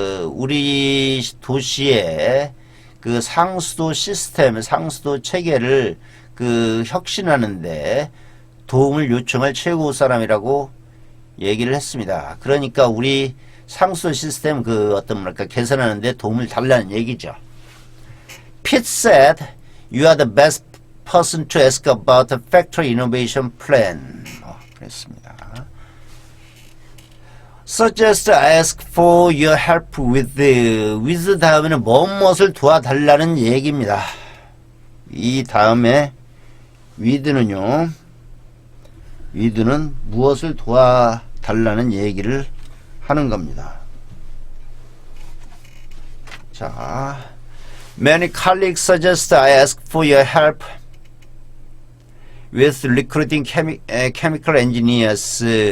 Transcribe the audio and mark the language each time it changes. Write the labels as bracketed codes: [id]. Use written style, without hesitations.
[ko] 우리 도시의 그 상수도 시스템, 상수도 체계를 혁신하는데 도움을 요청할 최고 사람이라고 얘기를 했습니다. 그러니까 우리 상수도 시스템 어떤 뭐랄까 개선하는데 도움을 달라는 얘기죠. [en] Pitt said, "You are the best person to ask about the factory innovation plan." [ko] 그랬습니다. [en] suggest ask for your help with [ko] 다음에는 무엇을 도와달라는 얘기입니다. 이 다음에 with는요, with는 무엇을 도와달라는 얘기를 하는 겁니다. [en] 자, many colleagues suggest I ask for your help with recruiting chemical engineers.